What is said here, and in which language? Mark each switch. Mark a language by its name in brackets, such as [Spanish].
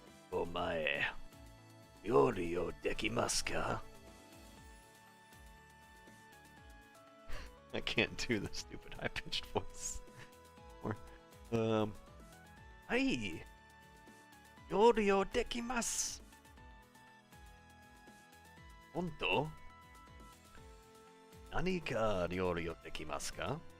[Japanese] お前、料理をできますか？ [English] I can't do the stupid high-pitched voice. [Japanese] Or, はい、料理をできます。本当？何か料理をできますか？